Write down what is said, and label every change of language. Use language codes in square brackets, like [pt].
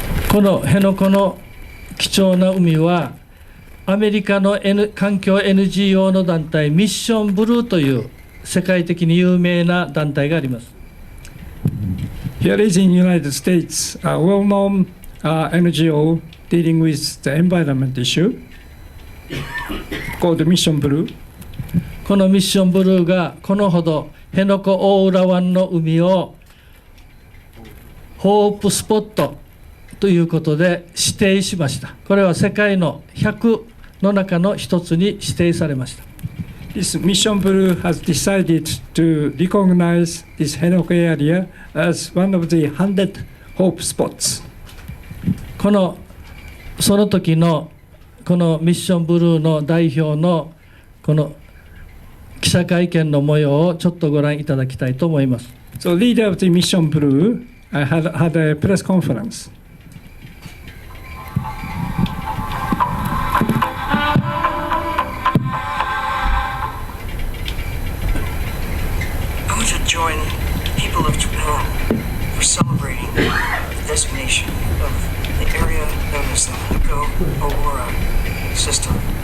[ja] この辺野古の貴重な海はアメリカの、環境 NGO の団体ミッションブルーという世界的に有名な団体があります。 [en] Here is in United States a well-known NGO dealing with the environment issue called Mission Blue. [ja] このミッションブルーがこのほど辺野古大浦湾の海をホープスポットということで指定しました。これは世界の100の中の一つに指定されました。 [en] This Mission Blue has decided to recognize this Henoko area as one of the 100 hope spots. [ja] その時のこのミッションブルーの代表のこの記者会見の模様をちょっとご覧いただきたいと思います。 [en] So leader of the Mission Blue had a press conference. Join the people of Japan for celebrating the designation of the area known as the Henoko-Owura system.